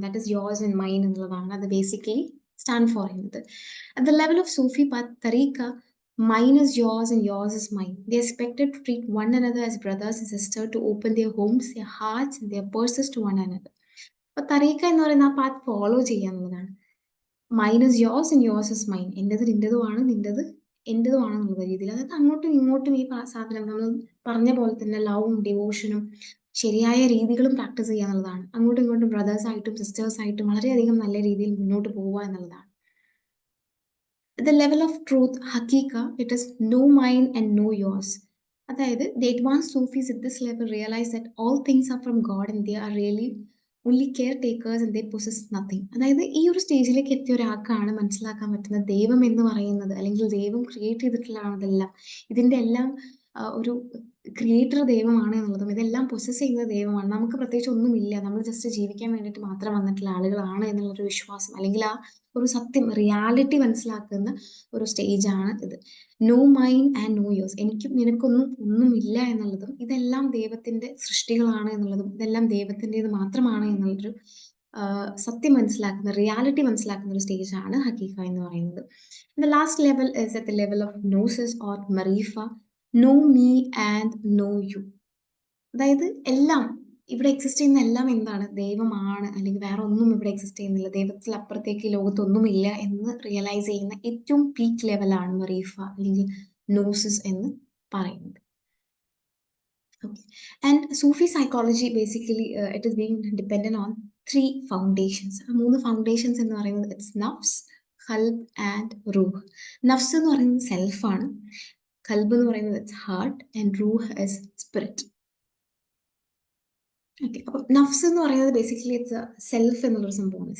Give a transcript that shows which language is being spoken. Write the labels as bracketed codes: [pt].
[en] that is yours and mine [ml] എന്നുള്ളതാണ് അത് basically stand for ചെയ്യുന്നത്. [en] At the level of Sufi path തറീക്ക, mine is yours and yours is mine. They are expected to treat one another as brothers and sisters, to open their homes, their hearts and their purses to one another. [ml] അപ്പോൾ തറീക്ക എന്ന് പറയുന്ന ആ path follow ചെയ്യുക എന്നുള്ളതാണ്. [en] Mine is yours and yours is mine. [ml] എൻ്റെത് നിൻ്റെതുമാണ്, നിൻ്റെത് എൻ്റെതുമാണെന്നുള്ള രീതിയിൽ. അതായത് അങ്ങോട്ടും ഇങ്ങോട്ടും ഈ സാധനം നമ്മൾ പറഞ്ഞ പോലെ തന്നെ ലവും ഡിവോഷനും ശരിയായ രീതികളും പ്രാക്ടീസ് ചെയ്യുക എന്നുള്ളതാണ്. അങ്ങോട്ടും ഇങ്ങോട്ടും ബ്രദേഴ്സായിട്ടും സിസ്റ്റേഴ്സായിട്ടും വളരെയധികം നല്ല രീതിയിൽ മുന്നോട്ട് പോവുക എന്നുള്ളതാണ്. [en] The level of truth, hakika, it is no mine and no yours. അതായത് the advanced Sufis at this level realize that all things are from God and they are really only caretakers and they possess nothing. [ml] അതായത് ഈ ഒരു സ്റ്റേജിലേക്ക് എത്തിയ ഒരാൾക്കാണ് മനസ്സിലാക്കാൻ പറ്റുന്നത് ദൈവം എന്ന് പറയുന്നത് അല്ലെങ്കിൽ ദൈവം ക്രിയേറ്റ് ചെയ്തിട്ടുള്ളതാണ് ഇതെല്ലാം. ഇതിൻ്റെ എല്ലാം ഒരു ക്രിയേറ്റർ ദൈവമാണ് എന്നുള്ളതും ഇതെല്ലാം പൊസസ് ചെയ്യുന്നത് ദൈവമാണ്. നമുക്ക് പ്രത്യേകിച്ച് ഒന്നുമില്ല. നമ്മൾ ജസ്റ്റ് ജീവിക്കാൻ വേണ്ടിയിട്ട് മാത്രം വന്നിട്ടുള്ള ആളുകളാണ് എന്നുള്ളൊരു വിശ്വാസം അല്ലെങ്കിൽ ആ ഒരു സത്യം റിയാലിറ്റി മനസ്സിലാക്കുന്ന ഒരു സ്റ്റേജാണ് ഇത്. [en] No mine and no yours. [ml] എനിക്കും നിനക്കൊന്നും ഒന്നുമില്ല എന്നുള്ളതും ഇതെല്ലാം ദൈവത്തിൻ്റെ സൃഷ്ടികളാണ് എന്നുള്ളതും ഇതെല്ലാം ദൈവത്തിൻ്റെത് മാത്രമാണ് എന്നുള്ളൊരു സത്യം മനസ്സിലാക്കുന്ന റിയാലിറ്റി മനസ്സിലാക്കുന്ന ഒരു സ്റ്റേജാണ് ഹക്കീക്ക എന്ന് പറയുന്നത്. [en] The last level is at the level of gnosis or മറീഫ, no me and no you. [ml] അതായത് എല്ലാം ഇവിടെ എക്സിസ്റ്റ് ചെയ്യുന്ന എല്ലാം എന്താണ് ദൈവമാണ് അല്ലെങ്കിൽ വേറെ ഒന്നും ഇവിടെ എക്സിസ്റ്റ് ചെയ്യുന്നില്ല, ദൈവത്തിൽ അപ്പുറത്തേക്ക് ലോകത്തൊന്നുമില്ല എന്ന് റിയലൈസ് ചെയ്യുന്ന ഏറ്റവും പീക്ക് ലെവലാണ് മറീഫ അല്ലെങ്കിൽ നോസിസ് എന്ന് പറയുന്നത്. [en] Okay. And Sufi psychology basically it is being dependent on 3 foundations. [ml] ആ 3 foundations എന്ന് പറയുന്നത് ഇറ്റ്സ് നഫ്സ്, ഖൽബ് ആൻഡ് റൂഹ്. നഫ്സ് എന്ന് പറയുന്നത് സെൽഫാണ്, ഖൽബ് എന്ന് പറയുന്നത് it's heart and Rooh is spirit. Okay, അപ്പം നഫ്സ് എന്ന് പറയുന്നത് ബേസിക്കലി ഇറ്റ്സ് സെൽഫ് എന്നുള്ളൊരു സംഭവമാണ്.